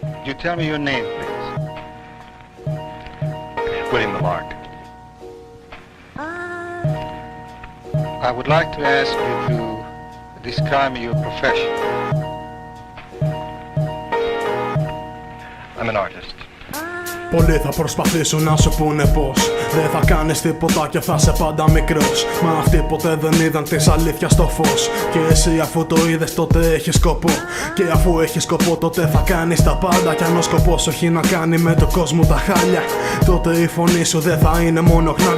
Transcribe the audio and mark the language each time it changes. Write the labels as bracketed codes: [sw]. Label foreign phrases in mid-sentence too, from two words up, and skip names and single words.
[en] you tell me your name, please? William Lamarck. I would like to ask you to describe your profession. I'm an artist. [el] Πολλοί θα προσπαθήσουν να σου πούνε πως δεν θα κάνεις τίποτα και θα είσαι πάντα μικρός. Μα αυτοί ποτέ δεν είδαν της αλήθειας το φως. Και εσύ αφού το είδες τότε έχεις σκοπό. Και αφού έχεις σκοπό τότε θα κάνεις τα πάντα. Κι αν ο σκοπός έχει να κάνει με το κόσμο τα χάλια, τότε η φωνή σου δεν θα είναι μόνο χνάρια.